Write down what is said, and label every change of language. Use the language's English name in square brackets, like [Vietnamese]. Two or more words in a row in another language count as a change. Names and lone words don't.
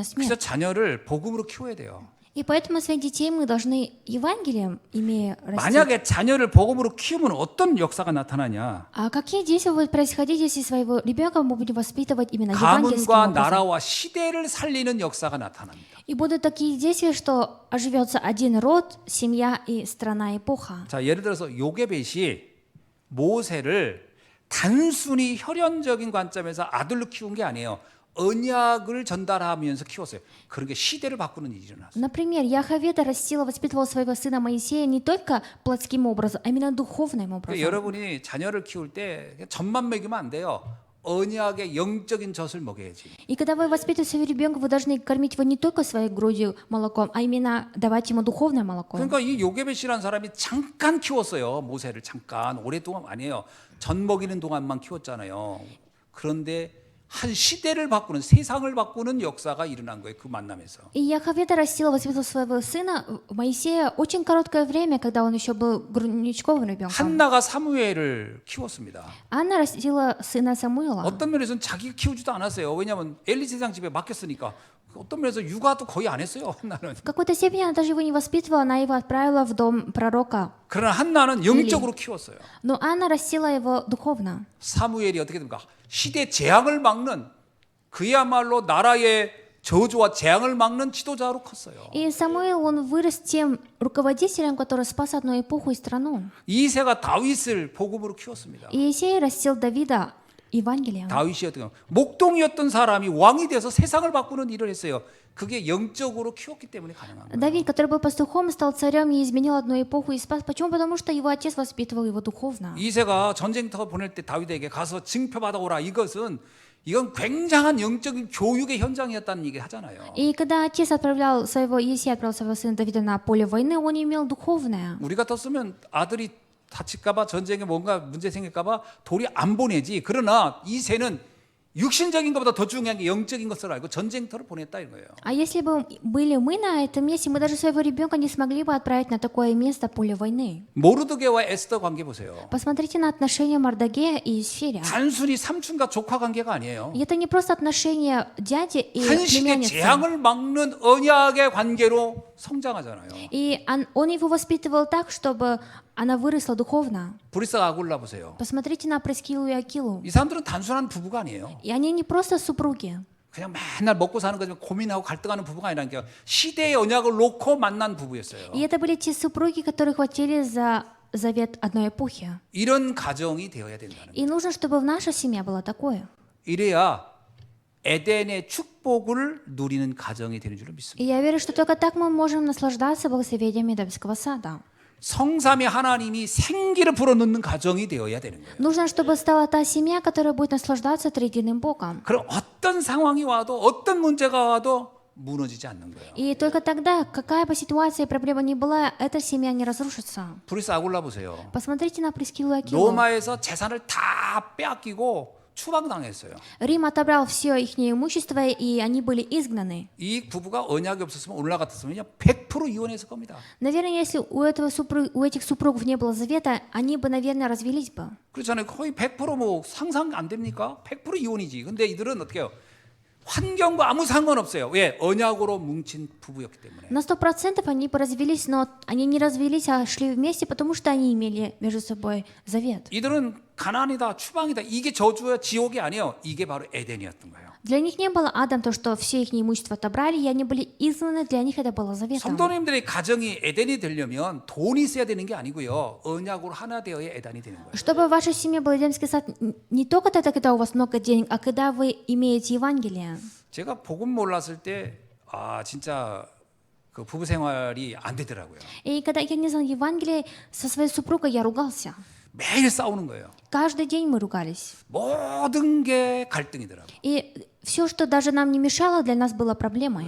[Korean] 그래서 [Russian] смерть. [Korean] 자녀를 복음으로 키워야 돼요. [Russian] И поэтому своих детей мы должны Евангелием, имея растить. [Korean] 만약에 자녀를 복음으로 키우면 어떤 역사가 나타나냐? [Russian] А какие действия будут происходить, если своего ребенка мы будем воспитывать именно евангельским [Korean] 가문과 [Russian] образом? [Korean] 나라와 시대를 살리는 역사가 나타납니다. [Russian] И будут такие действия, что оживется один род, семья и страна, эпоха. [Korean] 자, 예를 들어서 요게벳이 모세를 단순히 혈연적인 관점에서 아들로 키운 게 아니에요. 언약을 전달하면서 키웠어요. 그런 게 시대를 바꾸는 일이 일어났어요. [Russian] Например, Яховеда растила, воспитывала своего сына Моисея не только плотским образом, а именно духовным образом. [Korean] 여러분이 자녀를 키울 때 젖만 먹이면 안 돼요. 언약의 영적인 젖을 먹여야지. [Russian] И когда вы воспитываете своего ребенка, вы должны кормить его не только своей грудью молоком, а именно давать ему духовное молоко. [Korean] 그러니까 이 요게벳이라는 사람이 잠깐 키웠어요. 모세를 잠깐 오랫동안 아니에요. 젖 먹이는 동안만 키웠잖아요. 그런데 한 시대를 바꾸는 세상을 바꾸는 역사가 일어난 거예요. 그 만남에서. [Russian] И Яховеда растила, воспитывала своего сына Моисея очень короткое время, когда он еще был грудничковым ребенком. [Korean] 한나가 사무엘을 키웠습니다. [Russian] Анна растила сына Самуила. [Korean] 어떤 면에서는 자기가 키우지도 않았어요. 왜냐하면 엘리 세상 집에 맡겼으니까. 어떤 면에서 육아도 거의 안 했어요. 한나는. [Russian] В какой-то степени она даже его не воспитывала, она его отправила в дом пророка. [Korean] 그러나 한나는 영적으로 키웠어요. [Russian] Но Анна растила его духовно. [Korean] 사무엘이 어떻게 됩니까? 시대 재앙을 막는 그야말로 나라의 저주와 재앙을 막는 지도자로 컸어요. [Russian] И Самуил, он вырос тем руководителем, который спас одну эпоху и страну. [Korean] 이새가 다윗을 복음으로 키웠습니다. [Russian] И Иисей растил Давида Евангелием. [Korean] 다윗이 어떻게 목동이었던 사람이 왕이 돼서 세상을 바꾸는 일을 했어요. 그게 영적으로 키웠기 때문에 가능한 거예요. [Russian] Давид, который был пастухом, стал царем и изменил одну эпоху и спас. Почему? Потому что его отец воспитывал его духовно. [Korean] 이새가 전쟁터 보낼 때 다윗에게 가서 징표 받아오라. 이건 굉장한 영적인 교육의 현장이었다는 얘기 하잖아요. [Russian] И когда отец Иисей отправил своего сына Давида на поле войны, он имел духовное. [Korean] 우리 같았으면 아들이 다칠까봐 전쟁에 뭔가 문제 생길까봐 돌이 안 보내지. 그러나 이새는 육신적인 것보다 더 중요한 게 영적인 것을 알고 전쟁터를 보냈다 이거예요. [Russian] А если бы были мы на этом месте, мы даже своего ребенка не смогли бы отправить на такое место поле войны. [Korean] 모르드게와 에스더 관계 보세요. [Russian] Посмотрите на отношения Мардагея и Исфиря. [Korean] 단순히 삼촌과 조카 관계가 아니에요. [Russian] И это не просто отношения дяди и [Korean] 한식의 [Russian] племянницы. [Korean] 재앙을 막는 언약의 관계로 성장하잖아요. [Russian] И он его воспитывал так, чтобы она выросла духовно. [Korean] 브리스가 아굴라 보세요. [Russian] Посмотрите на Прескилу и Акилу. [Korean] 이 사람들은 단순한 부부가 아니에요. [Russian] И они не просто супруги. [Korean] 그냥 맨날 먹고 사는 거지만 고민하고 갈등하는 부부가 아니라 시대의 언약을 놓고 만난 부부였어요. [Russian] И это были те супруги, которые хватили за завет одной эпохи. [Korean] 이런 가정이 되어야 된다는 거예요. [Russian] И нужно, чтобы в нашей семье было такое. [Korean] 이래야 에덴의 축복을 누리는 가정이 되는 줄로 [Russian] И [Korean] 믿습니다. [Russian] я верю, что только так мы можем наслаждаться благословением Эдемского сада. [Korean] 성삼위 하나님이 생기를 불어넣는 가정이 되어야 되는 거예요. [Russian] Нужно, чтобы стала та семья, которая будет наслаждаться триединым Богом. [Korean] 그럼 어떤 상황이 와도 어떤 문제가 와도 무너지지 않는 거예요. [Russian] И только тогда, какая бы ситуация и проблема ни была, эта семья не разрушится. [Korean] 브리스 아굴라 보세요. [Russian] Посмотрите на Прескилу и Акилу. [Korean] 로마에서 재산을 다 빼앗기고 추방당했어요. [Russian] Рим отобрал все их имущество, и они были изгнаны. [Korean] 이 부부가 언약이 없었으면 오늘날 같았으면 100% 이혼했을 겁니다. [Russian] Наверное, если у этих супругов не было завета, они бы, наверное, развелись бы. [Korean] 그렇잖아요. 거의 100%뭐 상상 안 됩니까? 100% 이혼이지. 근데 이들은 어떻게 해요? 환경과 아무 상관없어요. 왜? 언약으로 뭉친 부부였기 때문에. [Russian] На 100% они бы развелись, но они не развелись, а шли вместе, потому что они имели между собой завет. [Korean] 이들은 가난이다, 추방이다. 이게 저주야, 지옥이 아니에요. 이게 바로 에덴이었던 거예요. [Russian] Для них не было адом то, что все их имущество отобрали, и они были изгнаны, для них это было заветом. [Korean] 성도님들의 가정이 에덴이 되려면 돈이 있어야 되는 게 아니고요. 언약으로 하나 되어야 에덴이 되는 거예요. [Russian] Чтобы в вашей семье был Эдемский сад, не только тогда, когда у вас много денег, а когда вы имеете Евангелие. [Korean] 제가 복음 몰랐을 때 진짜 그 부부 생활이 안 되더라고요. [Russian] И когда я не знал Евангелие, со своей супругой я ругался. [Korean] 매일 싸우는 거예요. [Russian] Каждый день мы ругались. [Korean] 모든 게 갈등이더라고요. [Russian] И все, что даже нам не мешало, для нас было проблемой.